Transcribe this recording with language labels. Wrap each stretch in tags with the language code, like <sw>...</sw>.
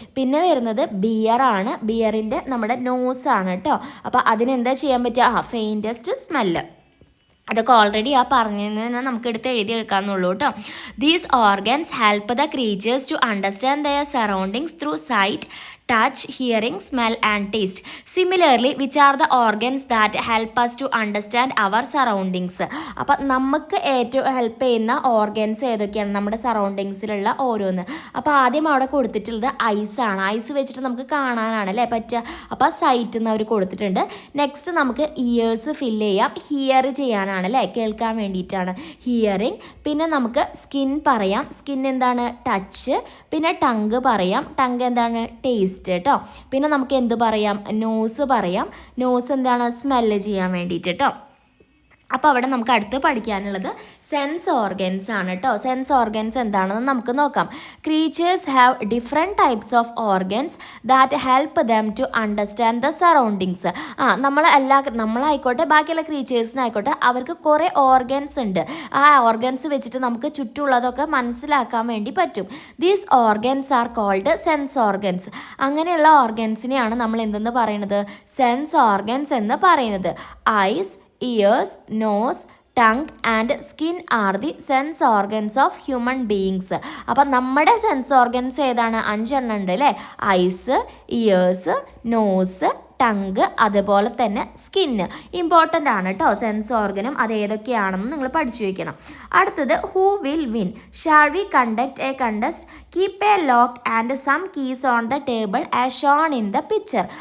<ml>പിന്നെ വരുന്നത് ബിയറാണ്. ബിയറിൻ്റെ നമ്മുടെ നോസാണ് കേട്ടോ. അപ്പോൾ അതിനെന്താ ചെയ്യാൻ പറ്റുക, ഫെയിൻറ്റസ്റ്റ് സ്മെല്ല്. അതൊക്കെ ഓൾറെഡി പറഞ്ഞതിന് തന്നെ നമുക്ക് എടുത്ത് എഴുതി എടുക്കാമെന്നുള്ളൂ കേട്ടോ.</ml> <en>These organs help the creatures to understand their surroundings through sight, touch, hearing, smell and taste. Similarly, which are the organs that help us to understand our surroundings?</en> <ml>അപ്പം നമുക്ക് ഏറ്റവും ഹെൽപ്പ് ചെയ്യുന്ന ഓർഗൻസ് ഏതൊക്കെയാണ്, നമ്മുടെ സറൗണ്ടിങ്സിലുള്ള ഓരോന്ന്. അപ്പോൾ ആദ്യം അവിടെ കൊടുത്തിട്ടുള്ളത് ഐസാണ്. ഐസ് വെച്ചിട്ട് നമുക്ക് കാണാനാണ് അല്ലേ പറ്റുക. അപ്പോൾ സൈറ്റ് എന്ന് അവർ കൊടുത്തിട്ടുണ്ട്. നെക്സ്റ്റ് നമുക്ക് ഇയേഴ്സ് ഫില്ല് ചെയ്യാം, ഹിയർ ചെയ്യാനാണ് അല്ലേ, കേൾക്കാൻ വേണ്ടിയിട്ടാണ് ഹിയറിങ്. പിന്നെ നമുക്ക് സ്കിൻ പറയാം, സ്കിൻ എന്താണ്, ടച്ച്. പിന്നെ ടങ്ക് പറയാം, ടങ്ക് എന്താണ്, ടേസ്റ്റ് കേട്ടോ. പിന്നെ നമുക്ക് എന്ത് പറയാം, നോസ് പറയാം, നോസ് എന്താണ്, സ്മെല്ല് ചെയ്യാൻ വേണ്ടിയിട്ട് കേട്ടോ. അപ്പോൾ അവിടെ നമുക്ക് അടുത്ത് പഠിക്കാനുള്ളത് സെൻസ് ഓർഗൻസ് ആണ് കേട്ടോ. സെൻസ് ഓർഗൻസ് എന്താണെന്ന് നമുക്ക് നോക്കാം.</ml> <en>Creatures have different types of organs that help them to understand the surroundings.</en> <ml>നമ്മളായിക്കോട്ടെ ബാക്കിയുള്ള ക്രീച്ചേഴ്സിനായിക്കോട്ടെ അവർക്ക് കുറേ ഓർഗൻസ് ഉണ്ട്. ആ ഓർഗൻസ് വെച്ചിട്ട് നമുക്ക് ചുറ്റുമുള്ളതൊക്കെ മനസ്സിലാക്കാൻ വേണ്ടി പറ്റും.</ml> <en>These organs are called sense organs.</en> <ml>അങ്ങനെയുള്ള ഓർഗൻസിനെയാണ് നമ്മൾ എന്തെന്ന് പറയുന്നത്, സെൻസ് ഓർഗൻസ് എന്ന് പറയുന്നത്.</ml> <en>Eyes, ears, nose, tongue and skin are the sense organs of human beings.</en> <ml>അപ്പം നമ്മുടെ സെൻസ് ഓർഗൻസ് ഏതാണ്, 5 എണ്ണം ഉണ്ട് അല്ലേ. ഐസ്, ഇയേഴ്സ്, നോസ്, ടങ്ക്, അതുപോലെ തന്നെ സ്കിന്ന്. ഇമ്പോർട്ടൻ്റ് ആണ് കേട്ടോ സെൻസ് ഓർഗനും. അത് ഏതൊക്കെയാണെന്ന് നിങ്ങൾ പഠിച്ചു വയ്ക്കണം. അടുത്തത്</ml> <en>Who will win. Shall we conduct a contest, keep a lock and some keys on the table as shown in the picture.</en>